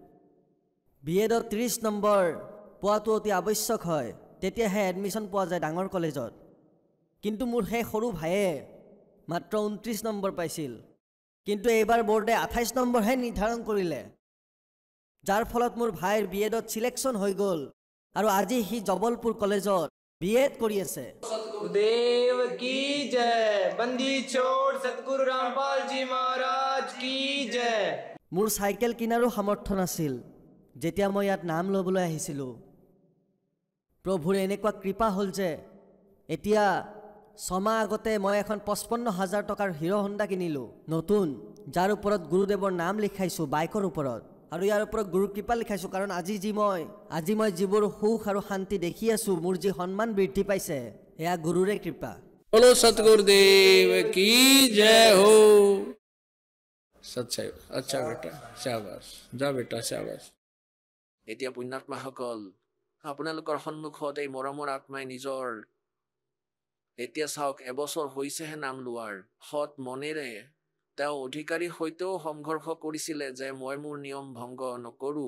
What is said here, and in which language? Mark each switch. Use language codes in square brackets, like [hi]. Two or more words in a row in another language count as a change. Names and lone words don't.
[as] BEdত 30 নম্বৰ পোৱাটো অতি আৱশ্যক হয়, তেতিয়াহে এডমিশ্যন পোৱা যায় ডাঙৰ কলেজত। কিন্তু মোৰ সেই সৰু ভাইয়ে মাত্ৰ 29 নম্বৰ পাইছিল। কিন্তু এইবাৰ বৰ্ডে 28 নম্বৰহে নিৰ্ধাৰণ কৰিলে, যাৰ ফলত মোৰ ভাইৰ BEdত চিলেকশ্যন হৈ গ'ল আৰু আজি সি জবলপুৰ কলেজত BEd কৰি আছে। [hi] गुरुदेव की जय। बंदी छोड़ सतगुरु रामपाल जी महाराज की जय। [as] মোৰ চাইকেল কিনাৰো সামৰ্থ্য নাছিল যেতিয়া মই ইয়াত নাম ল'বলৈ আহিছিলোঁ। প্ৰভুৰ এনেকুৱা কৃপা হ'ল যে এতিয়া 6 মাহ আগতে মই এখন 55,000 টকাৰ হিৰ' হণ্ডা কিনিলোঁ, নতুন, যাৰ ওপৰত গুৰুদেৱৰ নাম লিখাইছোঁ বাইকৰ ওপৰত। আৰু ইয়াৰ ওপৰত গুৰুৰ কৃপা লিখাইছোঁ, কাৰণ আজি মই যিবোৰ সুখ আৰু শান্তি দেখি আছোঁ, মোৰ যি সন্মান বৃদ্ধি পাইছে, এয়া গুৰুৰে কৃপা। [hi] बोलो सतगुरुदेव की जय हो। सच्चाई। अच्छा बेटा, शाबाश, जा बेटा, शाबाश। [as] এতিয়া পুণ্যাত্মাসকল, আপোনালোকৰ সন্মুখত এই মৰমৰ আত্মাই নিজৰ এতিয়া চাওক, এবছৰ হৈছেহে নাম লোৱাৰ, সৎ মনেৰে তেওঁ অধিকাৰীৰ সৈতেও সংঘৰ্ষ কৰিছিলে যে মই মোৰ নিয়ম ভংগ নকৰোঁ।